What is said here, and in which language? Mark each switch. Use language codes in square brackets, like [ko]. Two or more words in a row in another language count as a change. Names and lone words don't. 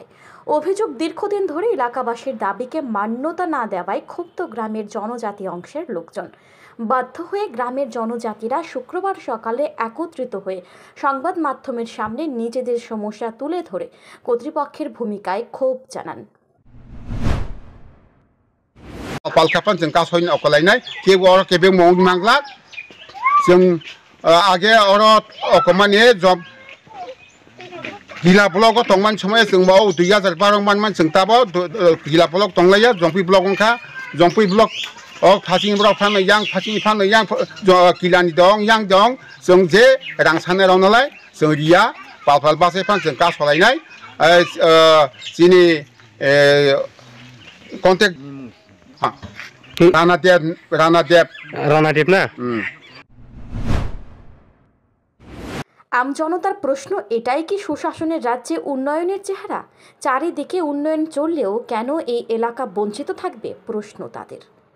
[bn] অভিযোগ, দীর্ঘদিন ধরে এলাকাবাসীর দাবিকে মান্যতা না দেওয়ায় ক্ষুব্ধ গ্রামের জনজাতি অংশের লোকজন। বাধ্য হয়ে গ্রামের জনজাতিরা শুক্রবার সকালে একত্রিত হয়ে সংবাদ মাধ্যমের সামনে নিজেদের সমস্যা তুলে ধরে কর্তৃপক্ষের ভূমিকায় ক্ষোভ জানান। [trp] Palkapan जों कासयनो अकलायनाय केबे मौन मांगला जों आगे अकमानि जब जिला ब्लक तंगमान समय जों बाव 2012 मान जों ताबो जिला ब्लक तंगलाया जंपि ब्लक अंखा जंपि ब्लक फासिं ब्लक फानो yang फासिं फानो yang किलानि दं yang दं जों जे रां सानो रावनालाय जों रिया पालपाल बासे फान जों कासलायनाय जिनि कन्टेक्ट রানাদেব না। [bn] আমজনতার প্রশ্ন, এটাই কি সুশাসনের রাজ্যে উন্নয়নের চেহারা? চারিদিকে উন্নয়ন চললেও কেন এই এলাকা বঞ্চিত থাকবে প্রশ্ন তাদের।